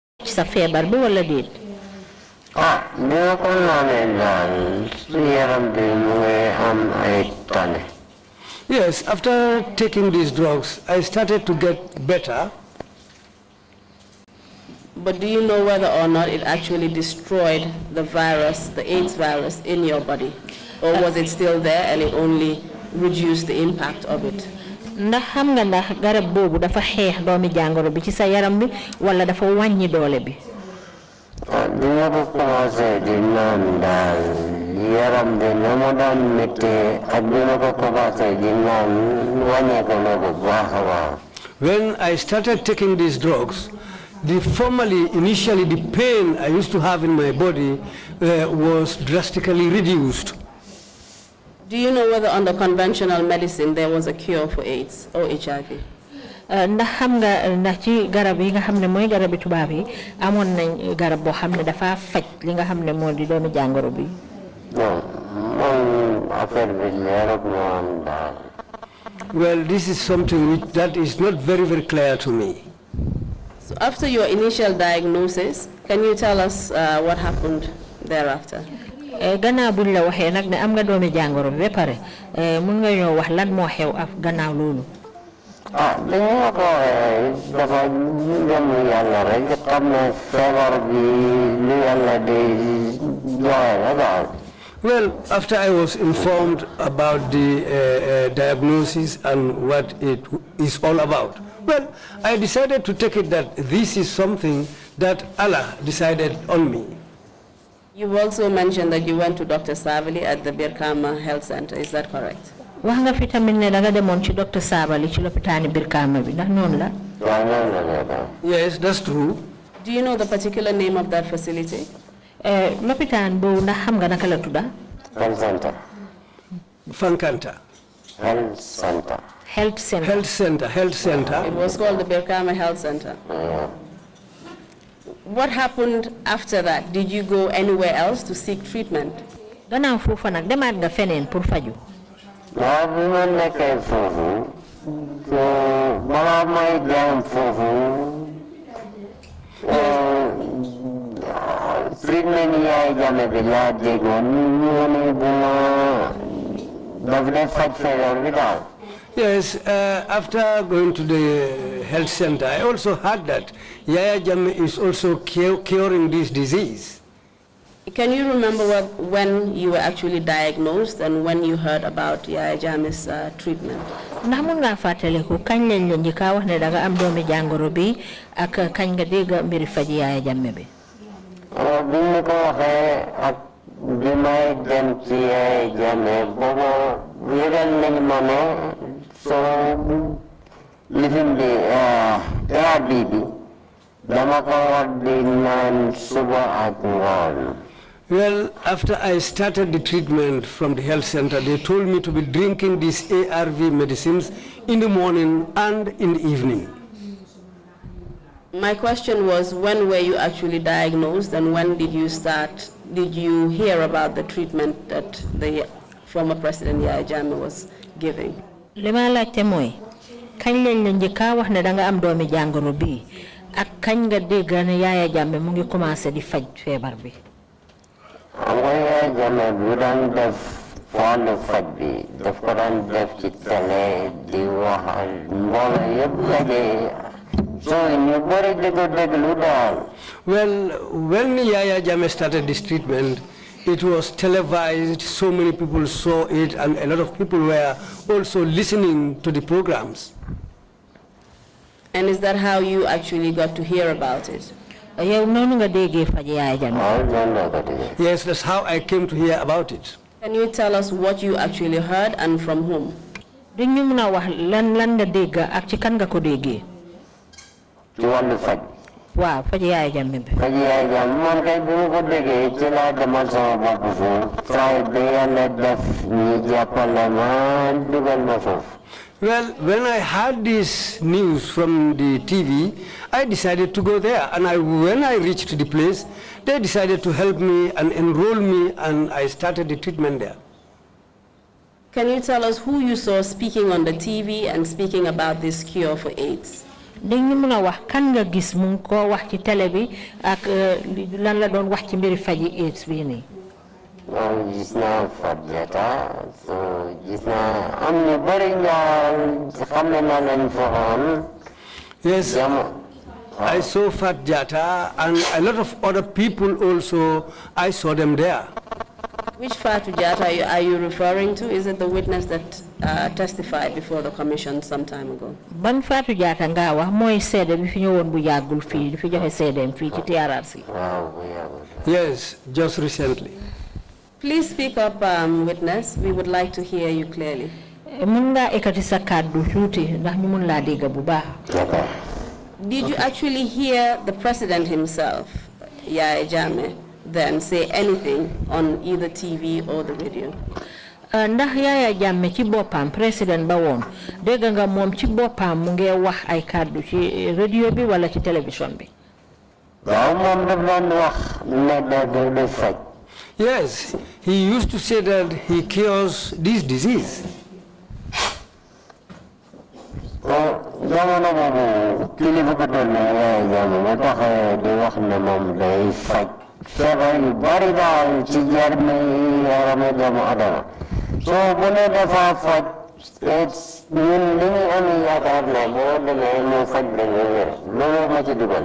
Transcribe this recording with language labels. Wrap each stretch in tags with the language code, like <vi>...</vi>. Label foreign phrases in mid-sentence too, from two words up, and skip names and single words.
<wo>sa feebar bi wala déet.</wo> <en>Yes, after taking these drugs, I started to get better. But do you know whether or not it actually destroyed the virus, the AIDS virus, in your body? Or was it still there and it only reduced the impact of it?</en> <wo>Ndax xam nga ndax garab boobu dafa xeex doomi jàngoro bi ci sa yaram bi wala dafa wàññi doole bi.</wo> <en>When I started taking these drugs, initially the pain I used to have in my body was drastically reduced. Do you know whether under conventional medicine there was a cure for AIDS or HIV?</en> <wo>Ndax xam nga ndax ci garab yi nga xam ne mooy garabi tubaab yi amoon nañ garab boo xam ne dafa faj li nga xam ne moo di doomi jàngoro bi.</wo> <en>Well, this is something that is not very clear to me. So after your initial diagnosis, can you tell us what happened thereafter?</en> <wo>Gannaaw buñ la waxee nag ne am nga doomi jàngoro bi ba pare mun nga ñoo wax lan moo xew ak gannaaw loolu.</wo> <en>Well, after I was informed about the diagnosis and what it is all about, well, I decided to take it that this is something that Allah decided on me. You've also mentioned that you went to Dr. Savali at the Birkama Health Center. Is that correct?</en> <wo>Wax nga fi tamit ne da nga demoon ci Dr. Savali ci lopitaani Birkama bi ndax noonu la.</wo> <en>Yes, that's true. Do you know the particular name of that facility?</en> <wo>Lopitaan boobu ndax xam nga naka la tudda?</wo> <en>Health Center. Fankanta. Health Center. Health Center. Health Center. Health Center. It was called the Birkama Health Center. What happened after that? Did you go anywhere else to seek treatment?</en> <wo>Gannaaw foofa nag demaat nga feneen pour faju. Waaw bi ma nekkee foofu balaa may dem foofu treatment yaay jame bi laa déggoon ñu ne daf dee faj feebar bi daal.</wo> <en>Yes, after going to the health center, I also heard that Yaya Jammeh is also curing this disease. Can you remember when you were actually diagnosed and when you heard about Yaya Jammeh's treatment?</en> <wo>Ndax mun nga fàttaliku kañ lañ la njëkk wax ne da nga am doomi jàngoro bi ak kañ nga dégg mbiri faj Yaya Jammeh bi. Bi ñu ko waxee ak bi may dem ci Yaya Jammeh boobu yëgal nañ ma ne so lifin bi thérapie bi dama ko war di naan suba ak ngoon.</wo> <en>Well, after I started the treatment from the health center, they told me to be drinking these ARV medicines in the morning and in the evening. My question was, when were you actually diagnosed and when did you hear about the treatment that the former President Yaya Jammeh was giving?</en> <wo>Li ma laajte mooy kañ lañ la njëkk wax ne da nga am doomi jàngoro bi ak kañ nga dégg ne Yaya Jammeh mu ngi commencé di faj feebar bi. Yaya Jammeh bu daan def wàllu faj bi daf ko daan def ci télé di wax mbooloo yëpp daje so ñu bëri di ko déglu daal.</wo> <en>Well, when Yaya Jammeh started this treatment, it was televised, so many people saw it, and a lot of people were also listening to the programs. And is that how you actually got to hear about it? Yes, that's how I came to hear about it. Can you tell us what you actually heard and from whom?</en> <wo>Wow, faj Yaya Jammeh bi. Faj Yaya Jammeh man kay bu ko déggee ci laa demal sama bopp foofu saa ba Yàlla def ñu jàppale ma dugal ma foofu.</wo> <en>Well, when I heard this news from the TV, I decided to go there. And when I reached the place, they decided to help me and enroll me, and I started the treatment there. Can you tell us who you saw speaking on the TV and speaking about this cure for AIDS?</en> <wo>dañ ñu mëna wax kan nga gis mu ko wax ci télé bi ak lan la doon wax ci mbiri faji AIDS bi ni gis naa Fadjata so gis naa am ñu bari ñoo xam ne naa leen foxoon.</wo> <en>Yes, I saw Fadjata and a lot of other people also, I saw them there. Which Fatou Jata are you referring to? Is it the witness that testified before the commission some time ago?</en> <wo>Ban Fatou Jata nga wax moy sédé bi fi ñëwoon bu yagul fi fi joxe sédém fi ci TRRC.</wo> <en>Yes, just recently. Please speak up, witness. We would like to hear you clearly.</en> <wo>Mën nga ekati sa kàddu tuuti ndax ñu mën laa dégg bu baax.</wo> <en>Did you actually hear the president himself, Yaya Jammeh, then say anything on either TV or the radio?</en> <wo>Ndax Yaya Jammeh ci boppam président ba woon dégg nga moom ci boppam mu ngi wax ay kàddu ci radio bi wala ci télévision bi. waaw moom daf doon wax ne da faj.</wo> <en>Yes, he used to say that he cures this disease.</en> <wo>Jamono boobu kilifa ko doon ne Yaya Jammeh ba tax di wax ne moom day faj feebar yu bari daal ci jarmi yarami doomu adama so bu ne dafa faj ñun li ñu am yaakaar ne boo demee mu faj da nga wér loolu ma ci dugal.</wo>